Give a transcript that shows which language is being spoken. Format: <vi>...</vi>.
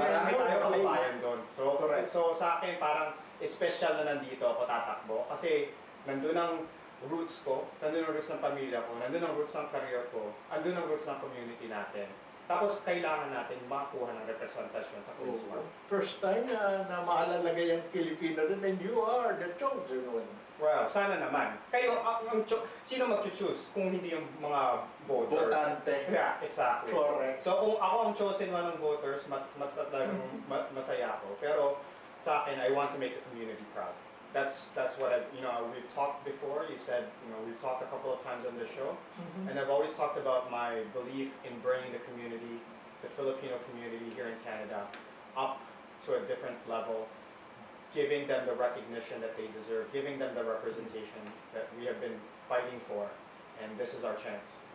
<tl>Marami tayo kababayan doon. So,</tl> <en>Correct.</en> <tl>so sa akin, parang special na nandito ako tatakbo. Kasi nandun ang roots ko, nandun ang roots ng pamilya ko, nandun ang roots ng career ko, nandun ang roots ng community natin. Tapos kailangan natin makuha ng representasyon sa Queen's Park.</tl> <en>First time</en> <tl>na maalalagay ang Pilipino rin,</tl> <en>and you are the chosen one. Well,</en> <tl>sana naman. Kayo, sino mag-choose kung hindi yung mga voters? Botante.</tl> <en>Yeah, exactly. Correct.</en> <tl>So kung ako ang</tl> <en>chosen one</en> <tl>ng voters, talagang masaya ako. Pero sa akin,</tl> <en>I want to make the community proud. That's what we've talked before. You said, we've talked a couple of times on the show. And I've always talked about my belief in bringing the community, the Filipino community here in Canada, up to a different level, giving them the recognition that they deserve, giving them the representation that we have been fighting for, and this is our chance.</en>